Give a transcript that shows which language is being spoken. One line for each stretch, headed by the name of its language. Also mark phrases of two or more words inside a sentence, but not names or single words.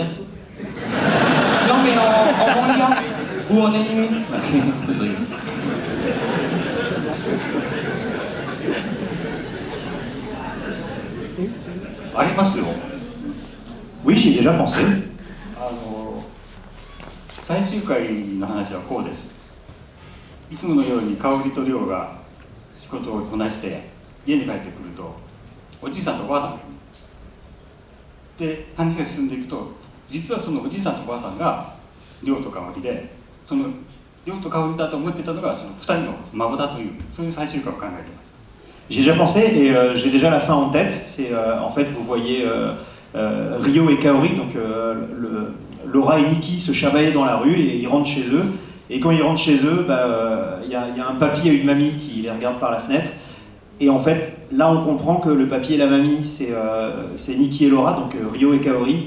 French: Non, mais en manga ou en animé. Oui, j'y ai déjà pensé.
Japanese: 最終回の話はこうです。いつものように香織と亮が仕事をこなして家に帰ってくるとおじいさんとおばあさんで話が進んでいくと、実はそのおじいさんとおばあさんが亮と香織で、その亮と香織だと思ってたのがその2人の孫だという、そういう最終回を考えてました。
French: J'ai déjà pensé et j'ai déjà la fin en tête. C'est en fait vous voyez Ryo et Kaori, donc Laura et Nikki se chamaillent dans la rue et ils rentrent chez eux. Et quand ils rentrent chez eux, y a un papy et une mamie qui les regardent par la fenêtre. Et en fait, là on comprend que le papy et la mamie c'est Nikki et Laura, donc Ryo et Kaori.